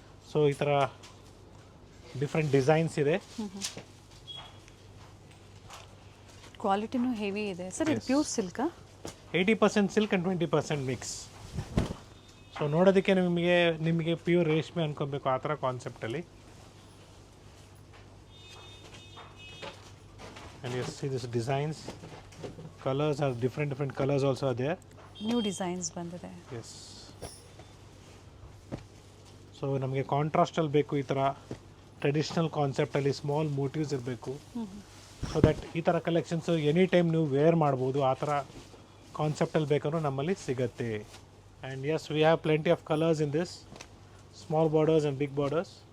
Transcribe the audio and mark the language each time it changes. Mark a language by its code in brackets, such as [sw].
[kn] So ಈ ಥರ different designs ಇದೆ. ಕ್ವಾಲಿಟಿನೂ ಹೆವಿ ಇದೆ ಸರ್. ಇದು pure ಸಿಲ್ಕಾ? [en] 80% silk and 20% mix. [kn] So ನೋಡೋದಕ್ಕೆ ನಿಮಗೆ ಪ್ಯೂರ್ ರೇಷ್ಮೆ ಅನ್ಕೊಬೇಕು, ಆ ಥರ ಕಾನ್ಸೆಪ್ಟಲ್ಲಿ. [en] And you see this designs, colors are different colors also are there. [kn] New designs ಬಂದಿದೆ. [en] Yes. [kn] ಸೊ ನಮಗೆ ಕಾಂಟ್ರಾಸ್ಟಲ್ಲಿ ಬೇಕು, ಈ ಥರ ಟ್ರೆಡಿಷ್ನಲ್ ಕಾನ್ಸೆಪ್ಟಲ್ಲಿ ಸ್ಮಾಲ್ ಮೋಟಿವ್ಸ್ ಇರಬೇಕು. ಸೊ ದಟ್ ಈ ಥರ ಕಲೆಕ್ಷನ್ಸು ಎನಿ ಟೈಮ್ ನೀವು ವೇರ್ ಮಾಡ್ಬೋದು. ಆ ಥರ ಕಾನ್ಸೆಪ್ಟಲ್ಲಿ ಬೇಕಾದ್ರೂ ನಮ್ಮಲ್ಲಿ ಸಿಗುತ್ತೆ. [en] And yes, we have plenty of colours in this, small borders and big borders.